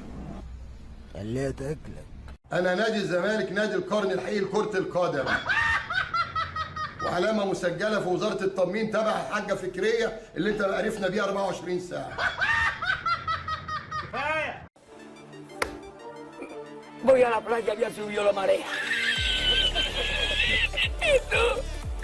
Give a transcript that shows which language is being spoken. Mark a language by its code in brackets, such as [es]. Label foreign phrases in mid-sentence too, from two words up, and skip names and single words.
[ar] خليها تاكلك. أنا نادي الزمالك نادي القرن الحقيقي لكرة القدم، وعلامة مسجلة في وزارة التضمين تبع الحاجة فكرية اللي أنت عرفنا بيها 24 ساعة. كفاية. [es] Voy a la playa, ya subió la marea.